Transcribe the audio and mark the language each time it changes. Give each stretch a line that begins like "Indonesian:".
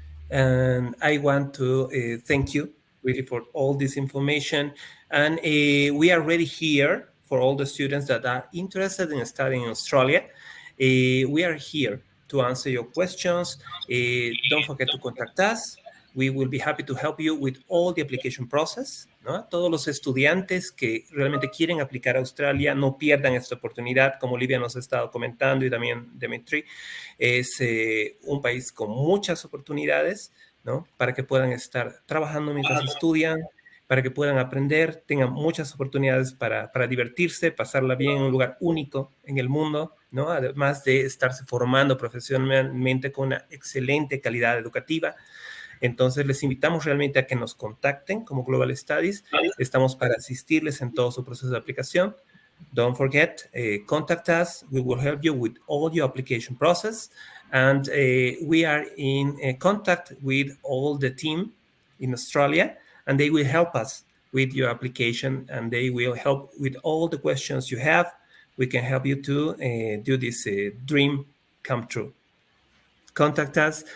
English: And I want to thank you really for all this information. And we are ready here for all the students that are interested in studying in Australia. We are here to answer your questions. Don't forget to contact us. We will be happy to help you with all the application process, ¿no?
Spanish: Todos los estudiantes que realmente quieren aplicar a Australia, no pierdan esta oportunidad, como Livia nos ha estado comentando y también Dimitri. Es un país con muchas oportunidades, ¿no? Para que puedan estar trabajando mientras estudian, para que puedan aprender, tengan muchas oportunidades para divertirse, pasarla bien en un lugar único en el mundo, ¿no? Además de estarse formando profesionalmente con una excelente calidad educativa. Entonces, les invitamos realmente a que nos contacten como Global Studies. Estamos para asistirles en todo su proceso de aplicación.
English: Don't forget, contact us. We will help you with all your application process. And we are in contact with all the team in Australia, and they will help us with your application, and they will help with all the questions you have. We can help you to do this dream come true. Contact us.